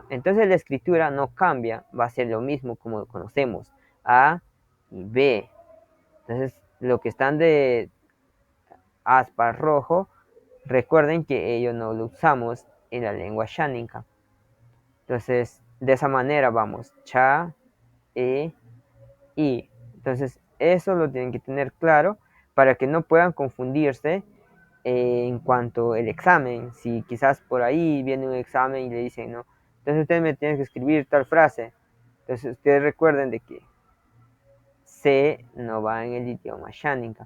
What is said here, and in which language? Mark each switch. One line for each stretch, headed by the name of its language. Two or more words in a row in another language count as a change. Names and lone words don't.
Spanish: Entonces la escritura no cambia, va a ser lo mismo como lo conocemos. A y B. Entonces, lo que están de aspa rojo, recuerden que ello no lo usamos en la lengua shánica. Entonces, de esa manera vamos. Cha, e, i. Entonces, eso lo tienen que tener claro para que no puedan confundirse en cuanto al examen. Si quizás por ahí viene un examen y le dicen, no, entonces ustedes me tienen que escribir tal frase. Entonces, ustedes recuerden de que C no va en el idioma shánica.